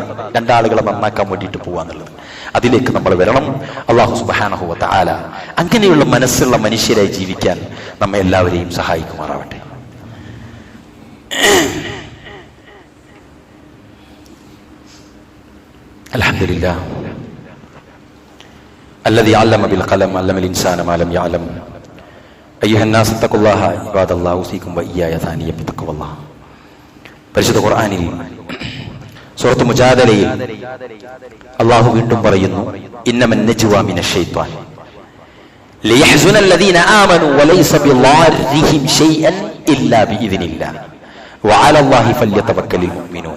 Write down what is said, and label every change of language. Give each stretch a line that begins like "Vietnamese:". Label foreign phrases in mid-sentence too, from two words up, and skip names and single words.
Malayalam: രണ്ടാളുകളെ നന്നാക്കാൻ വേണ്ടിയിട്ട് പോവാന്നുള്ളത്, അതിലേക്ക് നമ്മൾ വരണം.
Arabic: الله سبحانه وتعالى
Malayalam: അങ്ങനെയുള്ള മനസ്സുള്ള മനുഷ്യരായി ജീവിക്കാൻ നമ്മെ എല്ലാവരെയും സഹായിക്കുമാറാവട്ടെ.
Arabic: الحمد لله الذي علم بالقلم علم الإنسان ما لم يعلم أيها الناس اتقوا الله عباد الله أوصيكم وإياي ثانيا بتقوى الله.
Malayalam: പരിശുദ്ധ ഖുർആനിൽ സൂറത്ത് മുജാദലയിൽ അല്ലാഹു വീണ്ടും പറയുന്നു,
Arabic: إنما النجوى من الشيطان ليحزن الذين آمنوا وليس بضارهم شيئا إلا بإذن الله وعلى الله فليتوكل المؤمنون.